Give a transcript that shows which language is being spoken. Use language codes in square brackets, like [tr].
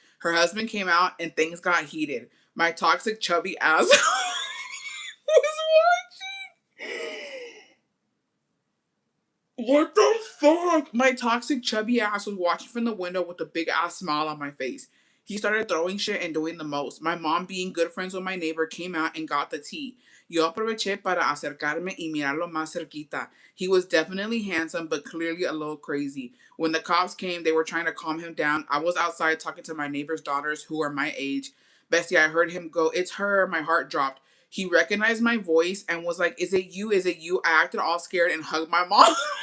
[en] Her husband came out, and things got heated. My toxic, chubby ass was watching. What the fuck? My toxic chubby ass was watching from the window with a big ass smile on my face. He started throwing shit and doing the most. My mom, being good friends with my neighbor, came out and got the tea. [es] Yo aproveché para acercarme y mirarlo más cerquita. [en] He was definitely handsome, but clearly a little crazy. When the cops came, they were trying to calm him down. I was outside talking to my neighbor's daughters, who are my age. Bestie, I heard him go, "It's her." My heart dropped. He recognized my voice and was like, "Is it you? Is it you?" I acted all scared and hugged my mom.